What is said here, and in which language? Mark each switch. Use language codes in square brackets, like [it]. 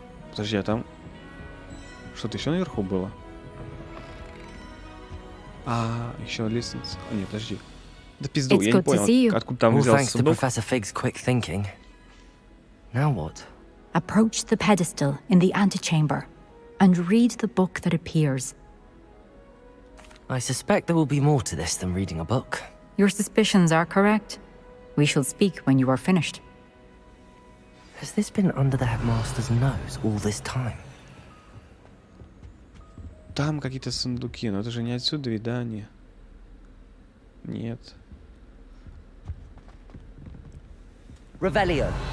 [ru] Подожди, а там что-то еще наверху было? А, еще лестница. А, нет, подожди. Да пизду, я не понял, откуда там взялся сундук. [en] Professor Fig's quick thinking. Now what? Approach the pedestal in the antechamber and read the book that appears. I suspect there will be more to this than reading a book. Your suspicions are correct. We shall speak when you are finished. Has this been under the headmaster's nose all this time? [ru] Там какие-то сундуки, но это же не отсюда, ведь, да, они? Нет. [en] Revelio.